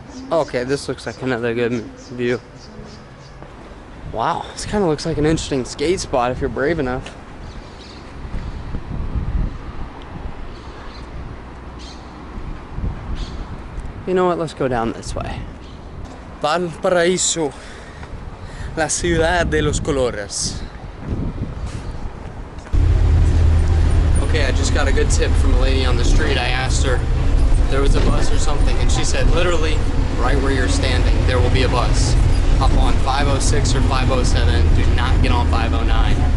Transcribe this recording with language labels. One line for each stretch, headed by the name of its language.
English: Okay, this looks like another good view. Wow, this kind of looks like an interesting skate spot if you're brave enough. You know what? Let's go down this way.
Spanish: Valparaiso, la ciudad de los colores.
English: Okay, I just got a good tip from a lady on the street. I asked her if there was a bus or something, and she said literally right where you're standing there will be a bus. Hop on 506 or 507. Do not get on 509.